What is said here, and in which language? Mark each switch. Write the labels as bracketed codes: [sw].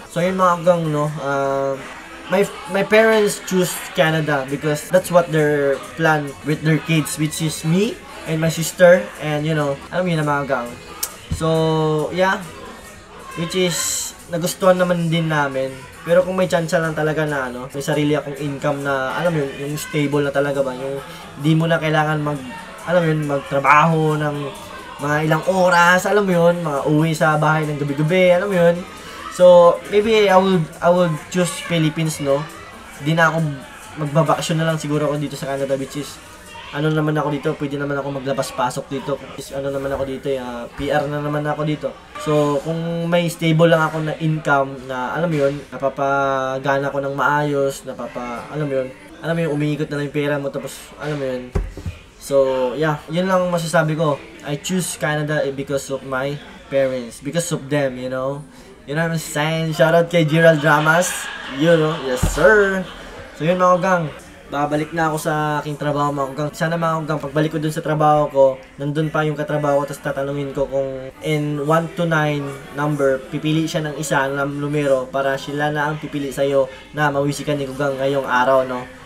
[tl] So yun mga konggang, [en] no, my parents choose Canada because that's what their plan with their kids, which is me and my sister, and you know, [tl] alam mo yun na mga gang. [en] So yeah, which is [tl] nagustuhan naman din namin. Pero kung may chance lang talaga na ano, may sarili akong income na, alam mo yun, yung stable na talaga ba, yung di mo na kailangan alam mo yun, magtrabaho ng mga ilang oras, alam mo yun, mga uwi sa bahay ng gabi-gabi, alam mo yun. [en] So, maybe I would choose Philippines, no? [tl] Di na ako magbabakasyon na lang siguro ako dito sa Canada, [en] which is [tl] ano naman ako dito, pwede naman ako maglabas-pasok dito. Ano naman ako dito, PR na naman ako dito. So, kung may stable lang ako na income na, alam mo yun, napapagana ko ng maayos, alam mo yun, umiikot na lang yung pera mo, tapos, alam mo yun. So, yeah, yun lang masasabi ko. [en] I choose Canada because of my parents, because of them, you know. You know what I'm saying? Shoutout kay Gerald Dramas. You know, yes sir. [tl] So yun mga konggang, babalik na ako sa aking trabaho mga konggang. Sana mga konggang, pagbalik ko dun sa trabaho ko, nandun pa yung katrabaho ko, tapos tatanungin ko kung [en] in 1 to 9 number, [tl] pipili siya ng isa ng numero para sila na ang pipili sa'yo na mawisikan ni konggang ngayong araw, no?